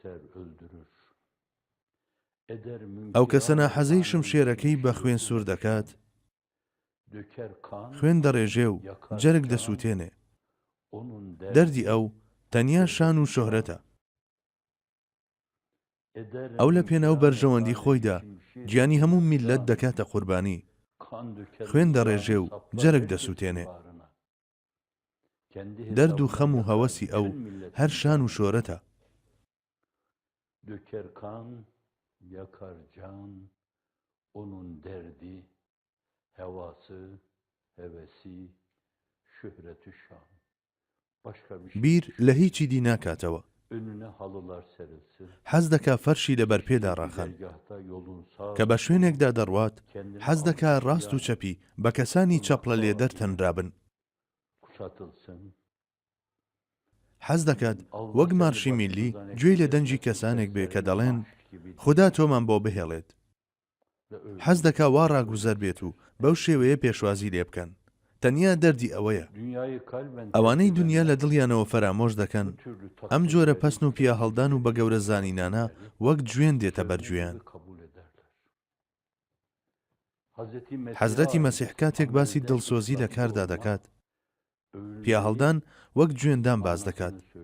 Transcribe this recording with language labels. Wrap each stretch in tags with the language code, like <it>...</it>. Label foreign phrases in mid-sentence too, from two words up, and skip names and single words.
<ckb>ئەو کەسە ناحەزەی شمشێرەکەی بە خوێن سوور دەکات خوێن دەڕێژێ و جەرگ دەسووتێنێ دەردی ئەو تەنیا شان و شۆهرەتە ئەو لە پێناو بەرژەوەندی خۆیدا گیانی هەموو میلەت دەکاتە قوربانی خوێن دەڕێژێ و جەرگ دەسووتێنێ دەرد و خەم و هەوەسی ئەو هەر شان و شۆرەتە</ckb> <tr>yakar can, onun derdi, hevası, hevesi, şöhreti şan. Başka bir şey</tr> <ckb>بیر لە هیچی دی ناکاتەوە</ckb> <tr>önüne halılar serilsin.</tr> <ckb>حەز دەکا فەرشی لە بەرپێدا ڕاخەن</ckb> <tr>Dergahta yolun sağ</tr> <ckb>کە بە شوێنێکدا دەڕوات حەز دەکا ڕاست و چەپی بە کەسانی چەپڵە لێدەر تەنرابن</ckb> <tr>kuşatılsın.</tr> <ckb>حەز دەکات وەک مارشی میلی گوێی لە دەنجی کەسانێک بێ کە دەڵێن خوددا تۆمان بۆ بهێڵێت حەز دەکا وا ڕاگوزەر بێت و بەو شێوەیە پێشوازی لێ بکەن تەنیا دەردی ئەوەیە ئەوانەی دنیا لە دڵیانەوە فەرامۆش دەکەن ئەم جۆرە پەسن و پیا هەڵدان و بە گەورە زانینانە وەک گوێن دێتە بەرگوێیان حەزرەتی مەسیح کاتێک باسی دڵسۆزی لە کاردا دەکات پیا هەڵدان وەک گوێندان باز دەکات</ckb>